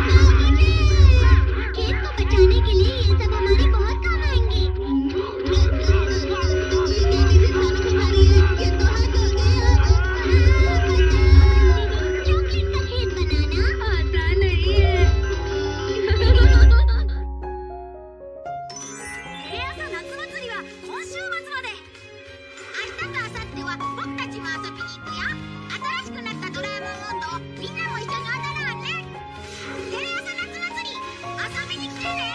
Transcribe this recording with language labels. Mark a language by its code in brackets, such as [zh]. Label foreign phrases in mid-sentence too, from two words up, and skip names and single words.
[hi] खेत को बचाने के लिए ये सब हमारे बहुत काम आएंगे। चॉकलेट का खेत बनाना आसान नहीं है। [ja] テレ朝夏祭りは今週末まで。明日と明後日は僕たちも遊びに行くよ。新しくなったドラえもん温度をみんなも一緒に踊ろうね。テレ朝夏祭り遊びに来てね。